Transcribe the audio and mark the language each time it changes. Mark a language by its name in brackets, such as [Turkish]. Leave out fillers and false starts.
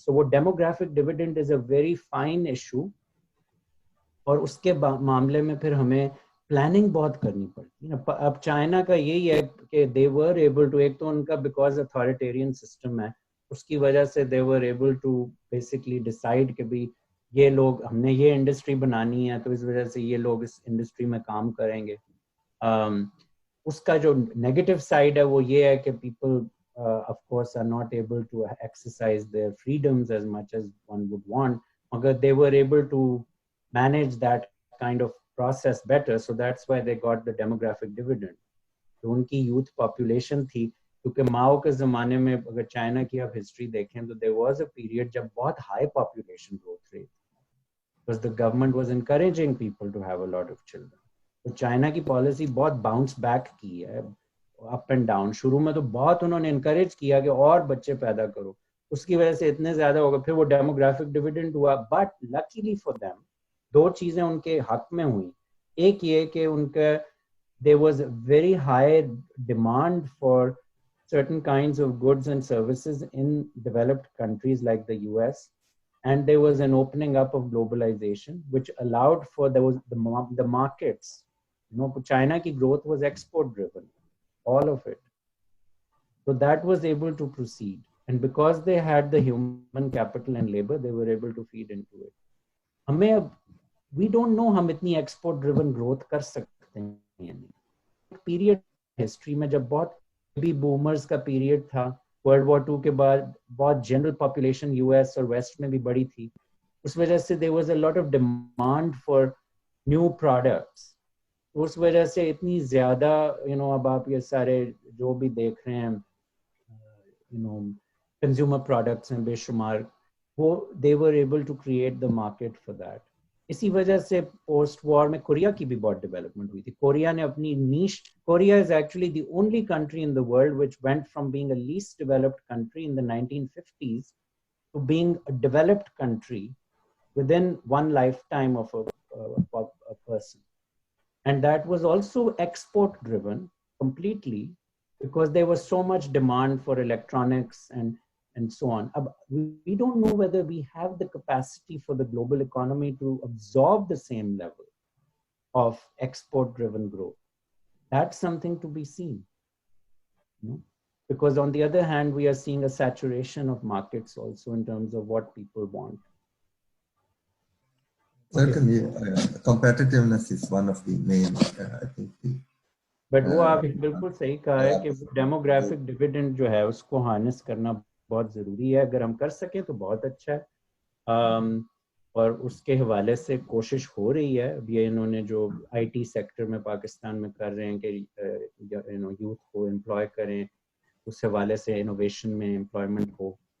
[English] So what demographic dividend is a very fine issue, [Urdu] اور اس کے معاملے میں پھر ہمیں پلاننگ بہت کرنی پڑتی ہے. اب چائنا کا یہی ہے کہ they were able to، ایک تو ان کا because authoritarian system ہے اس کی وجہ سے [English] they were able to basically decide [Urdu] کہ بھی یہ لوگ ہم نے یہ انڈسٹری بنانی ہے تو اس وجہ سے یہ لوگ اس انڈسٹری میں کام کریں گے. اس کا جو نیگیٹو سائڈ ہے وہ یہ ہے کہ people [English] of course are not able to exercise their freedoms as much as one would want, مگر they were able to manage that kind of process better, so that's why they got the demographic dividend. [Urdu] تو ان کی youth population تھی کیونکہ ماؤ کے زمانے میں اگر China کی آپ ہسٹری دیکھیں تو [English] there was a period [Urdu] جب بہت [English] high population growth rate because the government was encouraging people to have a lot of children. [Urdu] تو چائنا کی پالیسی بہت باؤنس بیک کی ہے اپ اینڈ ڈاؤن. شروع میں تو بہت انہوں نے انکریج کیا کہ اور بچے پیدا کرو، اس کی وجہ سے اتنے زیادہ ہو گئے، پھر وہ ڈیموگرافک ڈویڈنڈ ہوا. بٹ لکیلی فار دیم دو چیزیں ان کے حق میں ہوئیں. ایک یہ کہ ان کا [English] there was a very high demand for certain kinds of goods and services in developed countries like the US, and there was an opening up of globalization which allowed for the markets. China ki growth was export driven, all of it. So that was able to proceed. And because they had the human capital and labor, they were able to feed into it. We don't know [Urdu] hum itni export driven growth kar sakte hain. ایک period history میں جب بہت be boomers کا period تھا world war 2 کے بعد، بہت general population U S اور ویسٹ میں بھی بڑی تھی، اس وجہ سے [English] there was a lot of demand for new products. [Urdu] اس وجہ سے اتنی زیادہ اب آپ یہ سارے جو بھی دیکھ رہے ہیں کنزیومر پروڈکٹس ہیں بے شمار، وہ [English] they were able to create the market for that. [Urdu] اسی وجہ سے پوسٹ وار میں کوریا کی بھی بہت ڈیولپمنٹ ہوئی تھی. کوریا نے اپنی نیش، [English] Korea is actually the only country in the world which went from being a least developed country in the 1950s to being a developed country within one lifetime of a person. And that was also export driven completely because there was so much demand for electronics and so on. We don't know whether we have the capacity for the global economy to absorb the same level of export driven growth. That's something to be seen. Because on the other hand, we are seeing a saturation of markets also in terms of what people want. Certainly, competitiveness is one of the main, I think. [Urdu] But وہ آپ بالکل صحیح کہا ہے کہ demographic dividend جو ہے اس کو ہارنس کرنا بہت ضروری ہے. اگر ہم کر سکیں تو بہت اچھا ہے. اور اس کے حوالے سے کوشش ہو رہی ہے. اب یہ انہوں نے جو آئی ٹی سیکٹر میں پاکستان میں کر رہے ہیں کہ یوتھ کو امپلوائے کریں, اس حوالے سے انوویشن میں امپلائمنٹ ہو.